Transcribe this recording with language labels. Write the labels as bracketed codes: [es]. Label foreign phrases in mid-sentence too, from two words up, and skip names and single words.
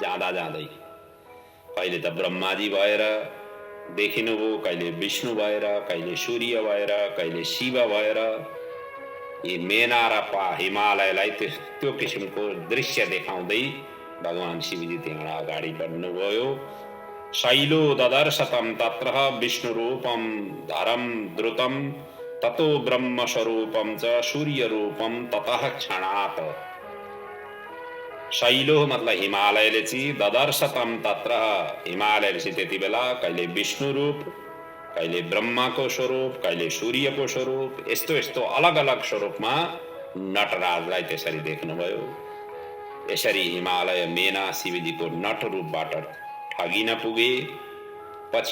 [ne] जाँदा जाँदै कहिले त ब्रह्माजी भएर देखिनुभयो, कहिले विष्णु भएर, कहिले सूर्य भएर, कहिले शिव भएर। यी मेना र हिमालयलाई त्यो किसिमको दृश्य देखाउँदै भगवान शिवजी त्यहाँ अगाडि बढ्नुभयो। [sa] शैलो ददर्शतम तत्र विष्णु रूपम धरम द्रुतम ततो ब्रह्म स्वरूपम च सूर्य रूपम ततः क्षणात्। [ne] शैलो मतलब हिमालयले चाहिँ [sa] ददर्शतम तत्र, [ne] हिमालयले चाहिँ त्यति बेला कहिले विष्णु रूप, कहिले ब्रह्माको स्वरूप, कहिले सूर्यको स्वरूप, यस्तो यस्तो अलग अलग स्वरूपमा नटराजलाई त्यसरी देख्नुभयो। यसरी हिमालय मेना शिवजीको नट रूपबाट ठगिन पुगे।